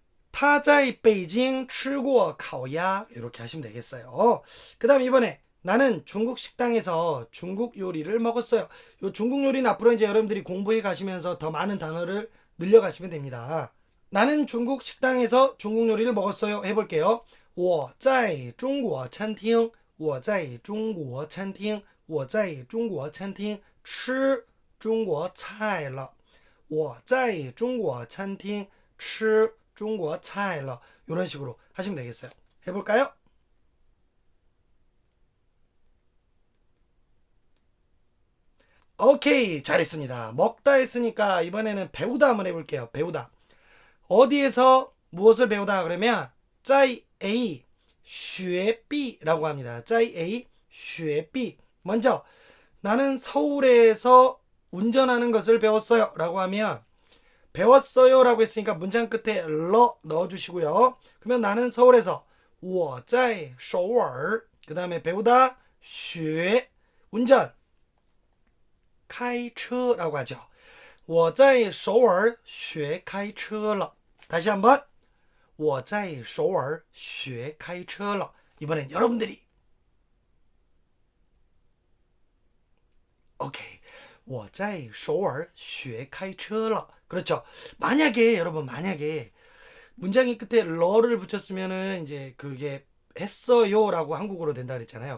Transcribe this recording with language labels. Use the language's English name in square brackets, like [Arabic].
[Korean] 타자이 베이징 [Chinese] 吃过烤鸭 [Korean] 이렇게 하시면 되겠어요. 그 다음 이번에 나는 중국 식당에서 중국 요리를 먹었어요. 요 중국 요리는 앞으로 이제 여러분들이 공부해 가시면서 더 많은 단어를 늘려가시면 됩니다. 나는 중국 식당에서 중국 요리를 먹었어요. 해볼게요. [Chinese] 我在中国餐厅我在中国餐厅我在中国餐厅吃中国菜了我在中国餐厅吃中国菜了 [Korean] 이런 식으로 하시면 되겠어요. 해볼까요? 오케이, 잘했습니다. 먹다 했으니까 이번에는 배우다 한번 해볼게요. 배우다. 어디에서 무엇을 배우다 그러면 [Chinese] 在 A 学 B [Korean] 라고 합니다. [Chinese] 在 A 学 B. [Korean] 먼저 나는 서울에서 운전하는 것을 배웠어요 라고 하면 배웠어요 라고 했으니까 문장 끝에 러 넣어주시고요. 그러면 나는 서울에서 [Chinese] 我在首尔. [Korean] 그 다음에 배우다 学 운전 开车라고 하죠. [Chinese] 我在首尔学开车了. [Korean] 다시 한번 [Chinese] 我在首尔学开车了. [Korean] 이번엔 여러분들이 오케이. [Chinese] 我在首尔学开车了. [Korean] 그렇죠. 만약에 여러분 만약에 문장이 끝에 러를 붙였으면은 이제 그게 했어요라고 한국어로 된다 그랬잖아요.